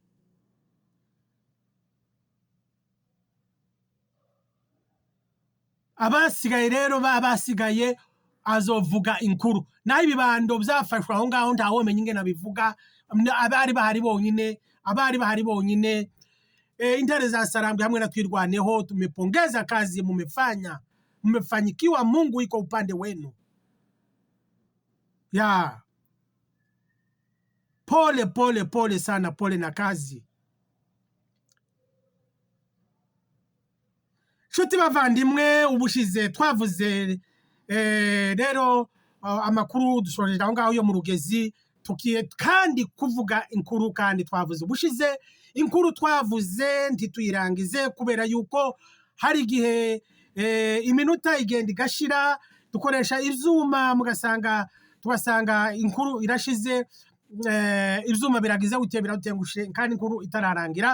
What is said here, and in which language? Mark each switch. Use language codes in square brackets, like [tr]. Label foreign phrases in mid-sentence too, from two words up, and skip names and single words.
[rn] Abasigaye rero basigaye azovuga inkuru. Naho ibibando byafashwe aho ngaho ntaho menye ingene bivuga. Abari bahari bonyine. Intare za Sarambwe hamwe na Twirwaneho [sw] tumepongeza kazi mmefanyikiwa. Mungu iko upande wenu. Ya pole sana, pole na kazi. [rn] Nshuti bavandimwe, ubushize twavuze rero amakuru dushoreje aho ngaho yo mu Rugezi, tukiye kandi kuvuga inkuru. Kandi twavuze ubushize inkuru twavuze ntituyirangize kubera yuko hari igihe iminota igenda igashira, dukoresha ivyuma tugasanga inkuru irashize, ivyuma biragize gutye biratengushe kandi inkuru itararangira.